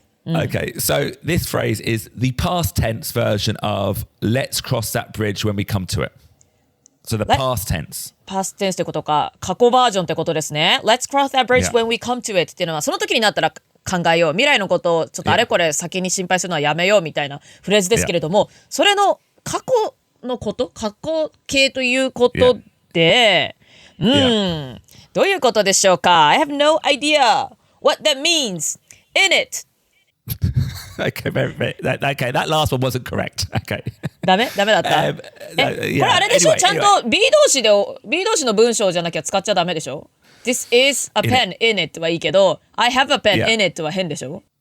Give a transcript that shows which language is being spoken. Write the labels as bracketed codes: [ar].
[en] Okay, so this phrase is the past tense version of let's cross that bridge when we come to it. So the past tense. [ja] Past tense ってことか、過去バージョンってことですね。 [en] Let's cross that bridge when we come to it [ja] っていうのは、その時になったら考えよう。未来のことをちょっとあれこれ先に心配するのはやめようみたいなフレーズですけれども、それの過去のこと、過去形ということで、どういうことでしょうか [en] I have no idea what that means. In it. Okay, that last one wasn't correct. Okay. [ja] ダメだった、これあれでしょ、ちゃんと B 動詞の文章じゃなきゃ使っちゃダメでしょ [en] This is a pen in it [ja] はいいけど [en] I have a pen in it [ja] は変でしょ